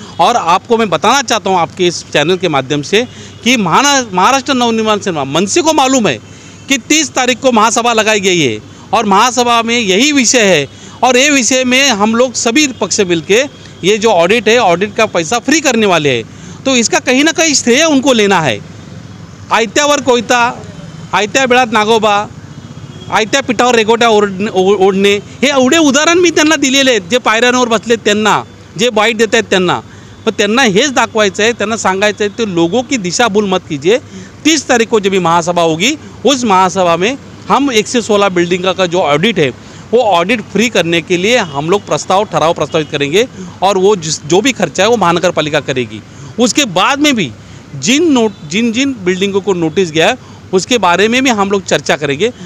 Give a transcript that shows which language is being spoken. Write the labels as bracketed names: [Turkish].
[Hindi] और आपको मैं बताना चाहता हूँ आपके इस चैनल के माध्यम से कि महाराष्ट्र नवनिर्माण सेना मनसे को मालूम है कि 30 तारीख को महासभा लगाई गई है और महासभा में यही विषय है और ये विषय में हम लोग सभी पक्ष से मिलके ये जो ऑडिट है, ऑडिट का पैसा फ्री करने वाले हैं। तो इसका कहीं ना कहीं श्रेय उनको लेना है। [Marathi] आयत्यावर कोयता, आयत्या बिळात नागोबा, आयत्या पिठावर रेघोट्या ओढणे, हे एवढे उदाहरण मी त्यांना दिलेले आहेत, जे पायऱ्यांवर बसलेत त्यांना, जे बाईट देत आहेत त्यांना। पण त्यांना हेच दाखवायचं है, त्यांना सांगायचं है [Hindi] तो लोगों की दिशा भूल मत कीजिए। 30 तारीख को जब महासभा होगी उस महासभा में हम 116 बिल्डिंग का जो ऑडिट है वो ऑडिट फ्री करने के लिए हम लोग ठराव प्रस्तावित करेंगे और वो जो भी खर्चा है वो महानगर पालिका करेगी। उसके बाद में भी जिन बिल्डिंगों को नोटिस गया है उसके बारे में भी हम लोग चर्चा करेंगे।